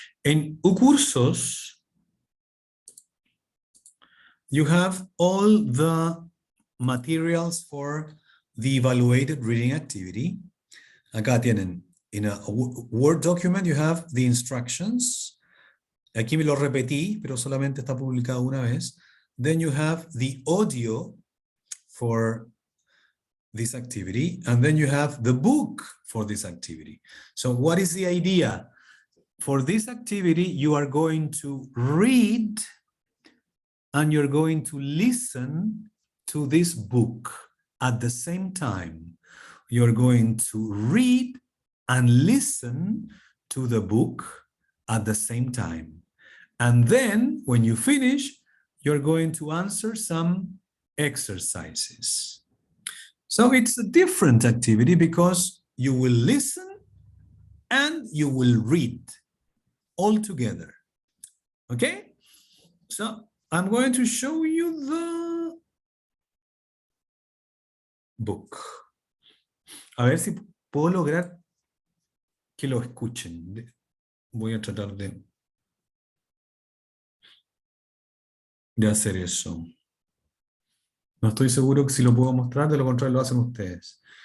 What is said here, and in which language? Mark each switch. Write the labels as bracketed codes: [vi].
[en] En Ucursos, you have all the materials for the evaluated reading activity. [es] Acá tienen, [en] in a Word document, you have the instructions. [es] Aquí me lo repetí, pero solamente está publicado una vez. [en] Then you have the audio for this activity, and then you have the book for this activity. So what is the idea? For this activity, you are going to read and you're going to listen to this book at the same time. You're going to read and listen to the book at the same time. And then when you finish, you're going to answer some exercises. So it's a different activity because you will listen and you will read all together. Okay? So I'm going to show you the book. [es] A ver si puedo lograr que lo escuchen. Voy a tratar de hacer eso. No estoy seguro que si lo puedo mostrar, de lo contrario lo hacen ustedes.